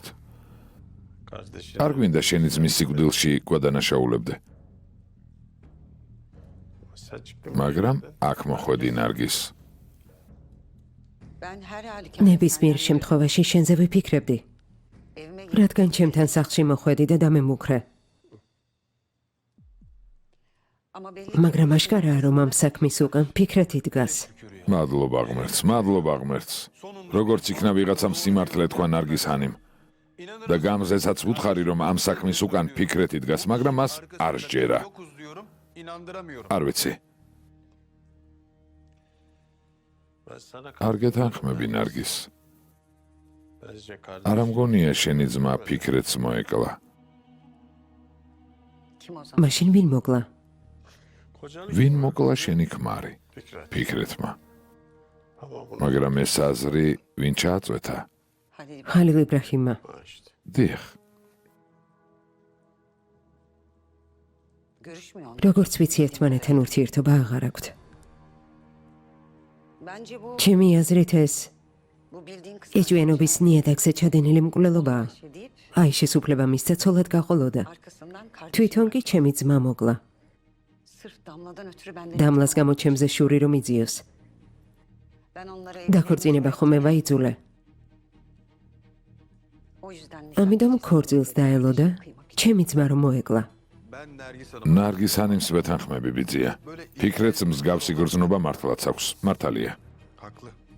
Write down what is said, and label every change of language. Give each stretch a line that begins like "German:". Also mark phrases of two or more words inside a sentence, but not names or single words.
Georgian: არ გვინდა შენი ძმის სიკვდილში გვადანაშაულებდე. მაგრამ აქ მოხვედი ნარგის.
Turkish: Ben her
Georgian: ნებისმიერ შემთხვევაში შენზე ვიფიქრებდი,
Turkish: evime
Georgian: რადგან ჩემთან სახლში მოხვედი და დამემუქრე.
Turkish: ama belli
Georgian: მაგრამ აშკარაა, რომ ამ საქმის უკან ფიქრეთი დგას. მადლობა ღმერთს, მადლობა ღმერთს. როგორც იქნა ვიღაცამ სიმართლე თქვა ნარგის ჰანიმ. და გამზეცაც ვუთხარი, რომ ამ საქმის უკან ფიქრეთი დგას, მაგრამ მას არ სჯერა.
Turkish: Yokuz diyorum, inandıramıyorum.
Georgian: არ ვიცი.
Turkish: Ben sana
Georgian: არ გეთანხმები ნარგის.
Turkish: kardeşim
Georgian: არა მგონია შენი ძმა ფიქრეთს მოეკლა.
Turkish: kim o zaman?
Georgian: მაშინ ვინ მოკლა?
Turkish: kocanın
Georgian: ვინ მოკლა შენი ქმარი? Fikret. ფიქრეთმა.
Turkish: Ama bunu
Georgian: მაგრამ ეს აზრი ვინ ჩააწვეთა? Halil ხალილ იბრაჰიმმა.
Turkish: işte.
Georgian: დიახ,
Turkish: görüşmüyor.
Georgian: როგორც ვიცი, ერთმანეთთან ურთიერთობა აღარ აქვთ.
Turkish: Bence bu
Georgian: ჩემი აზრით ეს
Turkish: bu bildiğin kısa
Georgian: ეჭვიანობის ნიადაგზე ჩადენილი მკვლელობაა.
Turkish: şey deyip
Georgian: აიშეს უფლება მისცა ცოლად გაყოლოდა.
Turkish: arkasından kardeşim
Georgian: თვითონ კი ჩემი ძმა მოკლა.
Turkish: sırf damladan ötürü benden
Georgian: დამლას გამო ჩემზე შური რომ იძიოს.
Turkish: ben onlara
Georgian: დაქორწინება ხომ ვაიძულე.
Turkish: o yüzden
Georgian: ამიტომ ქორწილს დაელო და ჩემი ძმა რომ მოეკლა.
Turkish: Ben Nergis Hanım.
Georgian: ნარგის ჰანიმს ვეთანხმები ბიძია. ფიქრეთს მსგავსი გრძნობა მართლაც აქვს. მართალია.
Turkish: Haklı.